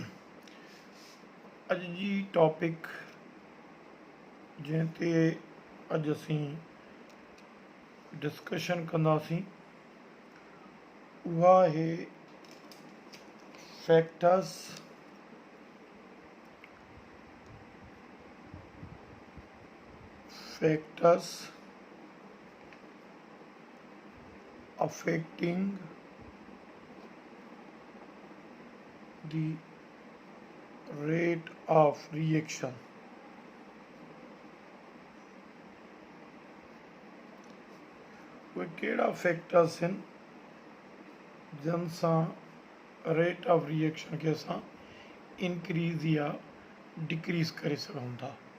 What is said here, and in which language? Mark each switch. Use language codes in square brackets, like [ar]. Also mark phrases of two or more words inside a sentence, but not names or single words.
[sd] अज जी टॉपिक जंहिं ते अॼु असीं डिस्कशन कंदासीं उहा आहे फैक्टर्स [en] फैक्टर्स affecting the rate of reaction। [sd] उहे कहिड़ा फैक्टर्स आहिनि जंहिं सां [en] rate of reaction [sd] खे असां इंक्रीज़ या डिक्रीज़ करे सघूं था।